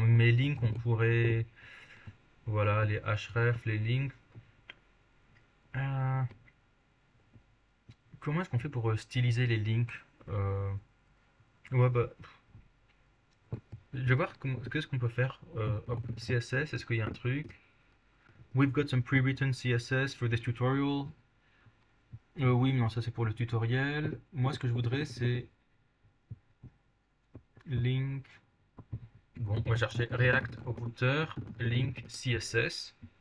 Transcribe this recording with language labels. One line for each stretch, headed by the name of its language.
French: Mes links, on pourrait, voilà, les href, les links. Euh, Comment est-ce qu'on fait pour styliser les links? Euh, Ouais, bah, je vais voir qu'est-ce qu'on peut faire. Hop, CSS, est-ce qu'il y a un truc?
English: We've got some pre-written CSS for this tutorial.
French: Oui, mais non, ça c'est pour le tutoriel. Moi, ce que je voudrais, c'est link. Bon, on va chercher React Router Link CSS.